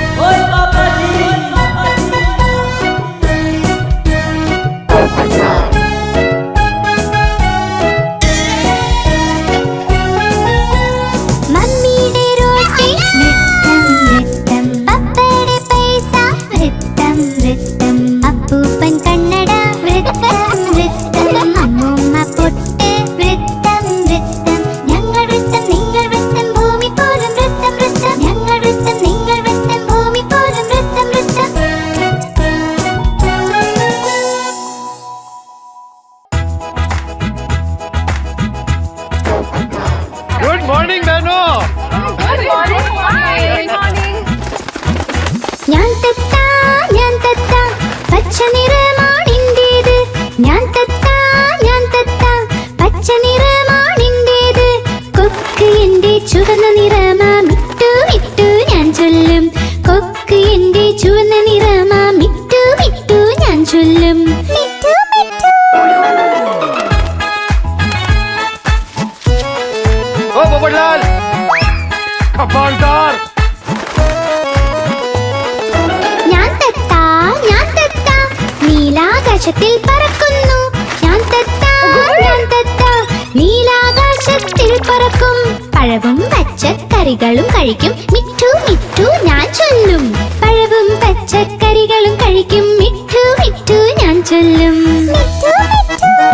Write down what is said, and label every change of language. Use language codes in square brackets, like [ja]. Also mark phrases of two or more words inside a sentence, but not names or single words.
[ml] മമ്മിയുടെ റോട്ടി വൃത്തം വൃത്തം, പപ്പയുടെ പൈസ വൃത്തം വൃത്തം, അപ്പൂപ്പൻ കന്നഡ വൃത്തം വൃത്തം, അമ്മൂമ്മ പൊട്ട് വൃത്തം വൃത്തം, ഞങ്ങൾ വൃത്തം നിങ്ങൾ വൃത്തം, ഭൂമി പോലും വൃത്തം വൃത്തം, ഞങ്ങൾ വൃത്തം നിങ്ങൾ വൃത്തം, ഭൂമി പോലും വൃത്തം വൃത്തം. [en] good morning बहनों। [ml] ഞാൻ തത്ത പച്ച നിറമാണിൻ്റേത്, ഞാൻ തത്ത പച്ച നിറമാണിൻ്റേത്, കൊക്ക് എൻ്റെ ചുവന്ന നിറമാ, മിട്ടു മിട്ടു ഞാൻ ചൊല്ലും, കൊക്ക് എൻ്റെ ചുവന്ന നിറമാ, മിട്ടു മിട്ടു ഞാൻ ചൊല്ലും, മിട്ടു മിട്ടു. [hi] ओ पोपटलाल, कमालदार। [ml] ഞാൻ തത്ത നീലാകാശത്തിൽ പറക്കുന്നു, ഞാൻ തത്ത നീലാകാശത്തിൽ പറക്കും, പഴവും പച്ചക്കറികളും കഴിക്കും, മിട്ടു മിട്ടു ഞാൻ ചൊല്ലും, പഴവും പച്ചക്കറികളും കഴിക്കും, മിട്ടു മിട്ടു ഞാൻ ചൊല്ലും, മിട്ടു മിട്ടു.